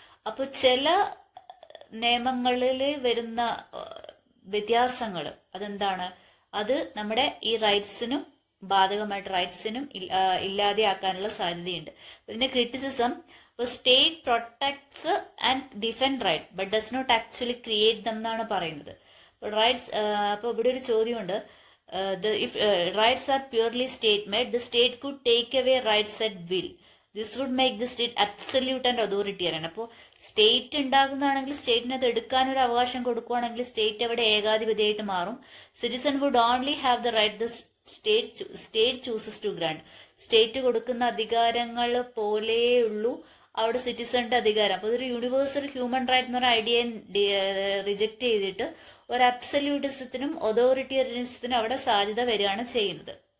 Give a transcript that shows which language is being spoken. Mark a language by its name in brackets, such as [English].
[Malayalam] അപ്പൊ ചില നിയമങ്ങളിൽ വരുന്ന വ്യത്യാസങ്ങൾ അതെന്താണ്, അത് നമ്മുടെ ഈ റൈറ്റ്സിനും ബാധകമായിട്ട് റൈറ്റ്സിനും ഇല്ലാതെയാക്കാനുള്ള സാധ്യതയുണ്ട്. ഇതിന്റെ criticism, [English] state protects and defend right but does not actually create them [Malayalam] എന്നാണ് പറയുന്നത്. റൈറ്റ്സ്, അപ്പൊ ഇവിടെ ഒരു ചോദ്യമുണ്ട്, [English] if rights are purely state made, the state could take away rights at will. This would make the state absolute and authoritarian. അപ്പോൾ [Malayalam] state ഉണ്ടാകുന്നതാണെങ്കിൽ സ്റ്റേറ്റിന് അത് എടുക്കാൻ ഒരു അവകാശം കൊടുക്കുകയാണെങ്കിൽ സ്റ്റേറ്റ് അവിടെ ഏകാധിപതിയായിട്ട് മാറും. [English] Citizen would only have the right the state chooses to grant. [Malayalam] State കൊടുക്കുന്ന അധികാരങ്ങൾ പോലെയുള്ളൂ അവിടെ സിറ്റിസന്റെ അധികാരം. അപ്പൊ ഇതൊരു യൂണിവേഴ്സൽ ഹ്യൂമൻ റൈറ്റ് എന്ന് പറഞ്ഞ ഐഡിയ റിജക്ട് ചെയ്തിട്ട് ഒരു അബ്സല്യൂട്ടിസത്തിനും അതോറിറ്റേറിയനിസത്തിനും അവിടെ സാധ്യത വരികയാണ് ചെയ്യുന്നത്.